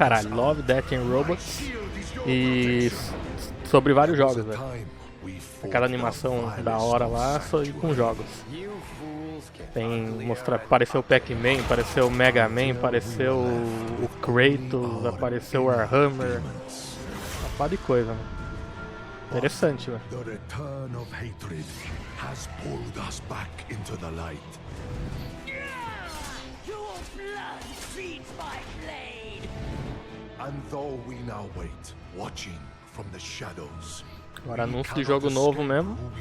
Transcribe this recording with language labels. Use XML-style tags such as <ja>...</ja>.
<pt>Love, Death and Robots. E sobre vários jogos, velho. Aquela animação da hora lá, só com jogos. Tem mostrar, apareceu o Pac-Man, apareceu o Mega Man, apareceu o Kratos, apareceu o Warhammer. Uma pá de coisa, mano. Interessante, velho.</pt> <en>The return of hatred has pulled us back into the light. Your blood feeds my blade. And though we now wait, watching from the shadows.</en> <pt>Agora anúncio de jogo novo mesmo.</pt>